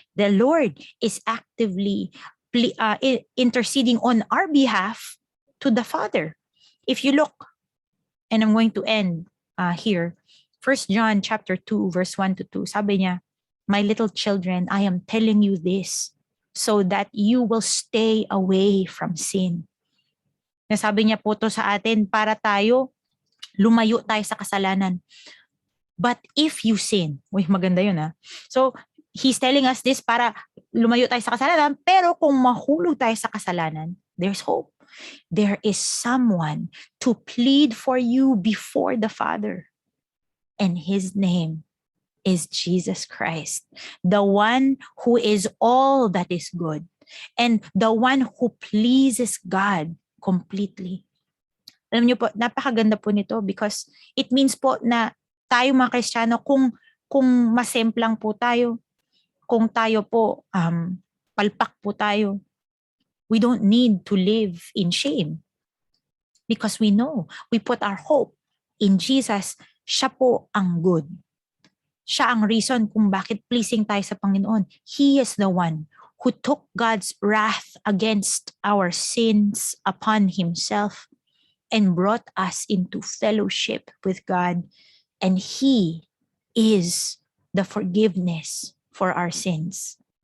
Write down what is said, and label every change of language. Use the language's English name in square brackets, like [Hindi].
[English] The Lord is actively interceding on our behalf to the Father. If you look, and I'm going to end here, 1 John chapter 2, verse 1 to 2, [Filipino] sabi niya, [English] "My little children, I am telling you this so that you will stay away from sin." [Filipino] Nasabi niya po to sa atin para tayo lumayo tayo sa kasalanan. [English] But if you sin, [Filipino] maganda yun ha. [English] So, he's telling us this [Filipino] para lumayo tayo sa kasalanan, pero kung mahulog tayo sa kasalanan, [English] there's hope. There is someone to plead for you before the Father. And his name is Jesus Christ, the one who is all that is good, and the one who pleases God completely. [Filipino] Alam niyo po, napakaganda po nito because it means po na tayo mga Kristiyano, kung masemplang po tayo, kung tayo po, palpak po tayo, [English] we don't need to live in shame because we know, we put our hope in Jesus. [Filipino] Siya po ang good. Siya ang reason kung bakit pleasing tayo sa Panginoon. [English] He is the one who took God's wrath against our sins upon himself and brought us into fellowship with God. And he is the forgiveness for our sins.